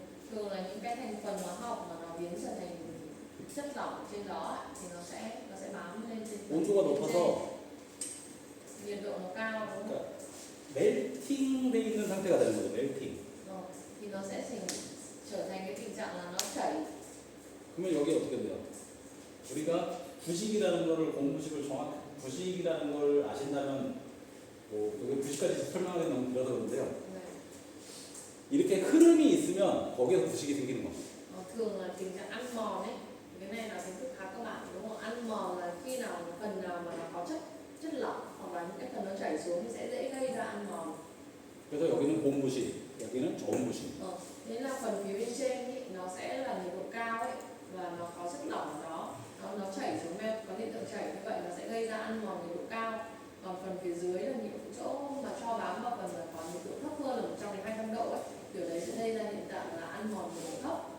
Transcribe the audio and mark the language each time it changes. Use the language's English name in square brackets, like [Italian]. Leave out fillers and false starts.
[Vietnamese] Thường là những cái thành phần hóa học mà nó biến trở thành chất lỏng trên đó thì nó sẽ bám lên trên [Korean] 온도가 높아서 [Vietnamese] nhiệt độ nó cao đúng không? [Korean] 그러니까 멜팅돼 있는 상태가 되는 거죠. 멜팅. [Vietnamese] Thì nó sẽ trở thành cái tình trạng là nó chảy. [Korean] 그러면 여기 어떻게 돼요? 우리가 부식이라는 거를 부식이라는 걸 아신다면 뭐 여기 부식까지 설명하기 너무 길어서 그런데요. [Vietnamese] Này. [Korean] 이렇게 흐름이 있으면 거기에서 부식이 생기는 겁니다. [Vietnamese] Thường là tình trạng ăn mòn ấy, cái này là kiến thức khá cơ bản đúng không? Ăn mòn là khi nào phần nào mà nó có chất lỏng hoặc là những cái phần nó chảy xuống thì sẽ dễ gây ra ăn mòn. [Korean] 그래서 여기는 고온 부식, 여기는 저온 부식. [Vietnamese] Đấy là phần phía bên trên ý, nó sẽ là nhiệt độ cao ấy và nó có chất lỏng ở đó, nó chảy xuống men, có hiện tượng chảy như vậy nó sẽ gây ra ăn mòn nhiệt độ cao. Còn phần phía dưới là nhiệt độ chỗ mà cho bám vào phần là có nhiệt độ thấp hơn là 100 đến 200 độ ấy, kiểu đấy sẽ gây ra hiện tượng là ăn mòn nhiệt độ thấp.